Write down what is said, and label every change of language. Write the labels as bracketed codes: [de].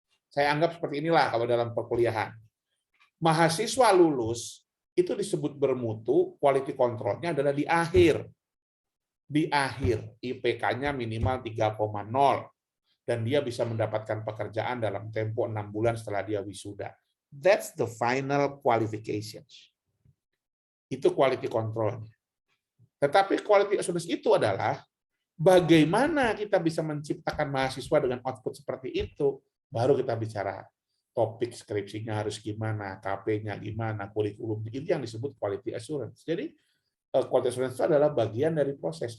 [id] Saya anggap seperti inilah kalau dalam perkuliahan. Mahasiswa lulus, itu disebut bermutu, quality control-nya adalah di akhir. Di akhir, IPK-nya minimal 3,0, dan dia bisa mendapatkan pekerjaan dalam tempo 6 bulan setelah dia wisuda. [en] That's the final qualifications. [id] Itu quality control. Tetapi quality assurance itu adalah Bagaimana kita bisa menciptakan mahasiswa dengan output seperti itu? Baru kita bicara topik skripsinya harus gimana, KP-nya gimana, kurikulumnya. Itu yang disebut quality assurance. Jadi quality assurance itu adalah bagian dari proses.